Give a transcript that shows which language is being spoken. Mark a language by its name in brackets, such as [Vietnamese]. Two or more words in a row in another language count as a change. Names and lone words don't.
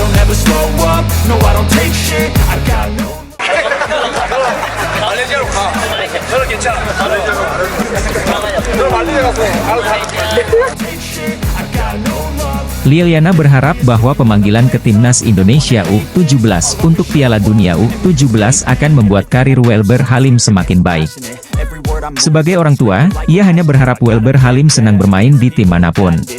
[English] never slow up, no I don't take shit, I got no. [Korean] 말레이시아로 가. 저는 괜찮아. 너 말레이시아 가서 알아서 [Indonesian] Liliana berharap bahwa pemanggilan ke timnas Indonesia U17 untuk Piala Dunia U17 akan membuat karir Welber Halim semakin baik. Sebagai orang tua, ia hanya berharap Welber Halim senang bermain di tim manapun.